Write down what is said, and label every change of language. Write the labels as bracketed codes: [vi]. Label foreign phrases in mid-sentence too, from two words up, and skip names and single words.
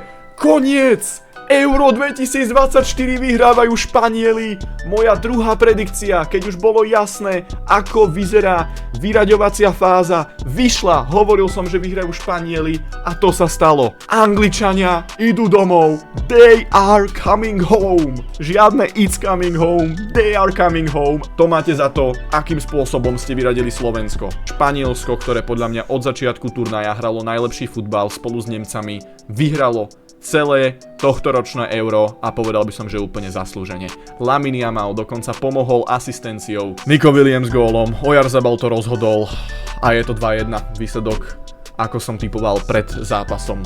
[sk] Koniec! Euro 2024 vyhrávajú Španieli. Moja druhá predikcia, keď už bolo jasné, ako vyzerá vyraďovacia fáza, vyšla. Hovoril som, že vyhrajú Španieli a to sa stalo. Angličania idú domov. [en] They are coming home. Žiadne it's coming home. They are coming home. [sk] To máte za to, akým spôsobom ste vyradili Slovensko. Španielsko, ktoré podľa mňa od začiatku turnaja hralo najlepší futbal spolu s Nemcami, vyhralo celé tohtoročné Euro a povedal by som, že úplne zaslúžene. Lamine Yamal dokonca pomohol asistenciou. Nico Williams gólom, Oyarzabal to rozhodol a je to 2-1 výsledok, ako som typoval pred zápasom.